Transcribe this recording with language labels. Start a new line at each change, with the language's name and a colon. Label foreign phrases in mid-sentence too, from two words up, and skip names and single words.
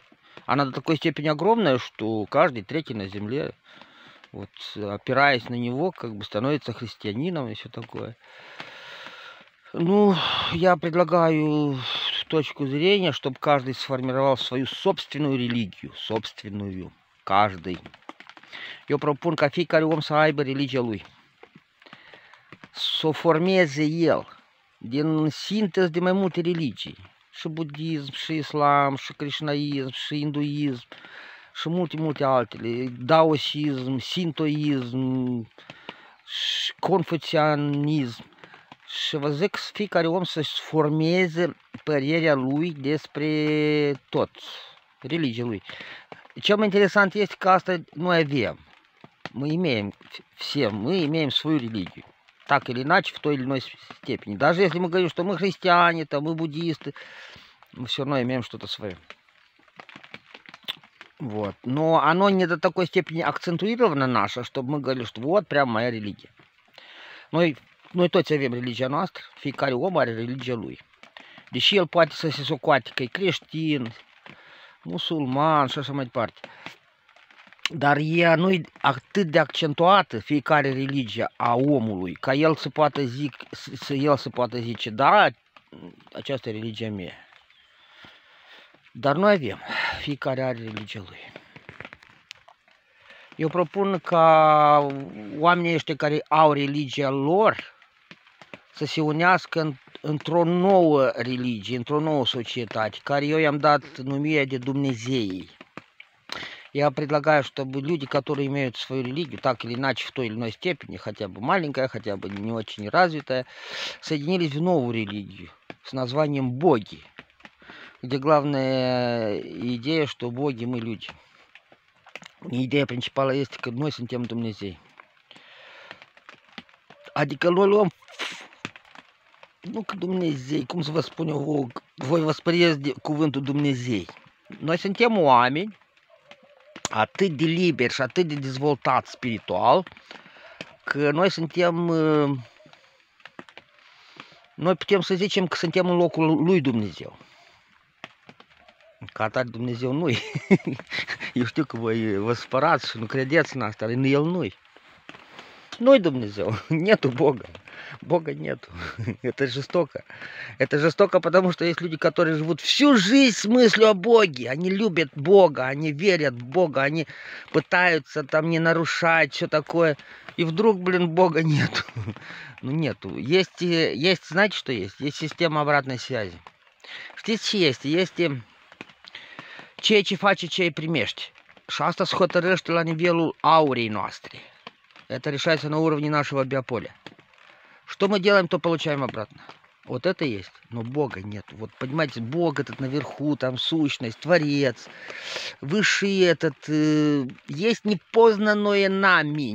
Russian: Она до такой степени огромная, что каждый третий на земле, вот, опираясь на него, как бы становится христианином и все такое. Ну, я предлагаю точку зрения, чтобы каждый сформировал свою собственную религию. Собственную. Каждый.
Romanian: Eu propun ca fiecare om să aibă religia lui. Să o formeze el din sintez de mai multe religii. Și budism, și islam, și creștinism, și hinduism, și multe altele. Daosism, sintoism, și confucianism. Și vă zic să fiecare om să-și formeze părerea lui despre tot. Religia lui. Cel mai interesant este că asta noi avem.
Russian: Мы имеем все, мы имеем свою религию. Так или иначе, в той или иной степени. Даже если мы говорим, что мы христиане, там, мы буддисты, мы все равно имеем что-то свое. Вот. Но оно не до такой степени акцентуировано наше, чтобы мы говорили, что вот прям моя религия.
Romanian: Noi toți avem religia noastră, fiecare om are religia lui. Deși el poate să se socoate că e creștin, musulman și așa mai departe. Dar ea nu-i atât de accentuată, fiecare religie a omului, ca el să poată zice, da, aceasta e religia mea. Dar noi avem, fiecare are religia lui. Eu propun ca oamenii ăștia care au religia lor să se unească într-o nouă religie, într-o nouă societate, care eu i-am dat numirea de Dumnezeii. Я предлагаю, чтобы люди, которые имеют свою религию, так или иначе, в той или иной степени, хотя бы маленькая, хотя бы не очень развитая, соединились в новую религию с названием Боги, где главная идея, что боги мы люди. Ideea principală este că noi suntem Dumnezei. Adică noi luăm, nu că Dumnezei, cum să vă spun eu, voi vă speriați de cuvântul Dumnezei. Noi suntem oameni atât de liberi și atât de dezvoltați spiritual, că noi suntem, noi putem să zicem că suntem în locul lui Dumnezeu. Ca atare Dumnezeu nu-i. Eu știu că voi vă spărați și nu credeți în asta, dar El nu-i. Nu-i Dumnezeu,
Russian: нету Бога. Бога нету. Это жестоко. Это жестоко, потому что есть люди, которые живут всю жизнь с мыслью о Боге. Они любят Бога, они верят в Бога, они пытаются там не нарушать, все такое. И вдруг, блин, Бога нету. Ну нету. Есть, знаете, что есть? Есть система обратной связи.
Romanian: Știți ce este? Este ceea ce face cei primești. Și asta se hotărăște la nivelul aurei noastre.
Russian: Это решается на уровне нашего биополя. Что мы делаем, то получаем обратно. Вот это есть. Но Бога нет. Вот понимаете, Бог этот наверху, там сущность, Творец, Высший этот, есть непознанное нами.